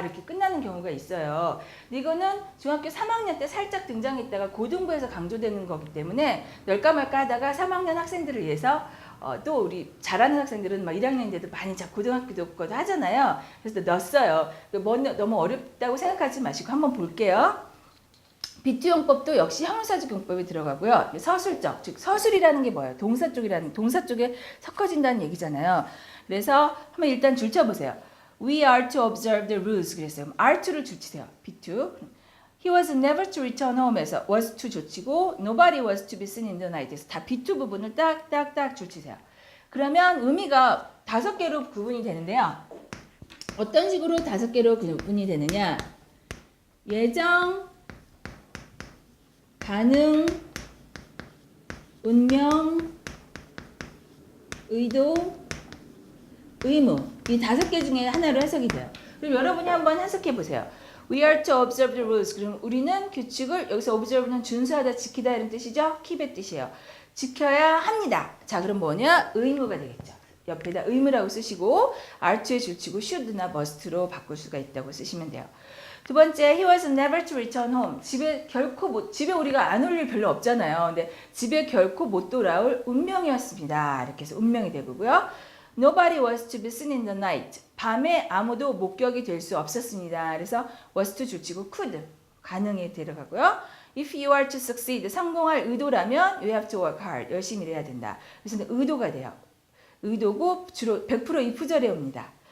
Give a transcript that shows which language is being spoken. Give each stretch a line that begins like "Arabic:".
Korean: 이렇게 끝나는 경우가 있어요. 근데 이거는 중학교 3학년 때 살짝 등장했다가 고등부에서 강조되는 거기 때문에 넣을까 말까 하다가 3학년 학생들을 위해서 또 우리 잘하는 학생들은 막 1학년인데도 많이 고등학교도 거도 하잖아요. 그래서 넣었어요. 너무 어렵다고 생각하지 마시고 한번 볼게요. 비트 용법도 역시 형용사적 용법에 들어가고요. 서술적, 즉 서술이라는 게 뭐예요? 동사 쪽에 섞어진다는 얘기잖아요. 그래서 한번 일단 줄쳐보세요.
English: We are to observe the rules
Korean: 그랬어요. are to를 줄치세요.
English: B2. He was never to return home에서 was to
Korean: 줄치고
English: nobody was to be seen in the night에서
Korean: 다 B2 부분을 딱딱딱 줄치세요. 그러면 의미가 5개로 구분이 되는데요. 어떤 식으로 5개로 구분이 되느냐? 예정, 가능, 운명, 의도, 의무 이 5개 중에 하나로 해석이 돼요. 그럼 여러분이 한번 해석해 보세요.
English: We are to observe the rules.
Korean: 그럼 우리는 규칙을 여기서 observe는 준수하다, 지키다 이런 뜻이죠. keep의 뜻이에요. 지켜야 합니다. 자 그럼 뭐냐? 의무가 되겠죠. 옆에다 의무라고 쓰시고 are to에 줄치고 should나 must로 바꿀 수가 있다고 쓰시면 돼요. 두 번째,
English: he was never to return home.
Korean: 집에 우리가 안 올 일 별로 없잖아요. 근데 집에 결코 못 돌아올 운명이었습니다. 이렇게 해서 운명이 되고요.
English: Nobody was to be seen in the night.
Korean: 밤에 아무도 목격이 될 수 없었습니다. 그래서
English: was to
Korean: 줄치고 could, 가능에 들어가고요.
English: If you are to succeed,
Korean: 성공할 의도라면
English: you have to work hard.
Korean: 열심히 일해야 된다. 그래서 의도가 돼요. 의도고 주로 100% if절에 옵니다.